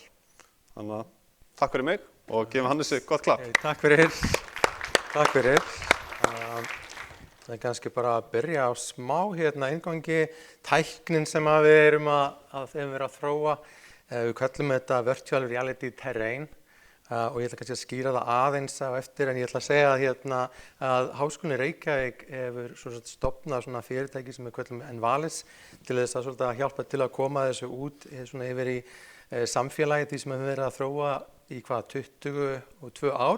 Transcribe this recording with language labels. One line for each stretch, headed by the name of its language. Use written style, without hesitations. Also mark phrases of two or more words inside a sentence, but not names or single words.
Icelandic: Þannig að takk fyrir mig og gefum Hannesi gott klapp. Takk fyrir. Takk fyrir. Það er kannski bara að byrja á smá inngangi tæknin sem við erum að þróa. Við köllum þetta
English: virtual reality terrain.
Icelandic: Og ég ætla kannski að skýra það aðeins á eftir en ég ætla að segja að Háskólinn í Reykjavík hefur stofnað svona fyrirtæki sem við köllum Envalis til þess að hjálpa til að koma þessu út yfir í samfélagi því sem við verið að þróa í 22 ár.